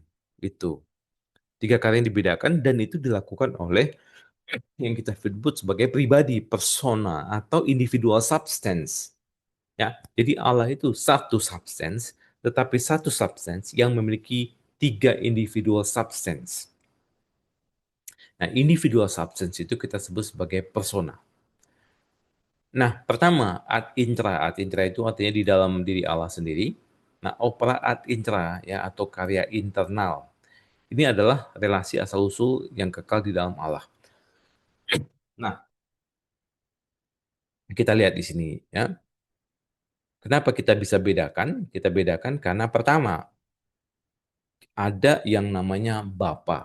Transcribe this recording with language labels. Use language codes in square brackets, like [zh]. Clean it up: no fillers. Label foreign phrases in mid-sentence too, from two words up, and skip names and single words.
[id] Itu tiga karya yang dibedakan dan itu dilakukan oleh yang kita sebut sebagai pribadi, persona atau [en] individual substance. [id] Ya, jadi Allah itu satu substance, tetapi satu substance yang memiliki tiga [en] individual substance. [id] Nah, [en] individual substance [id] itu kita sebut sebagai persona. Nah, pertama, [la] ad intra. Ad intra [id] itu artinya di dalam diri Allah sendiri. Nah, [la] opera ad intra [id] ya atau karya internal. Ini adalah relasi asal-usul yang kekal di dalam Allah. Nah, kita lihat di sini ya. Kenapa kita bisa bedakan? Kita bedakan karena pertama, ada yang namanya Bapa.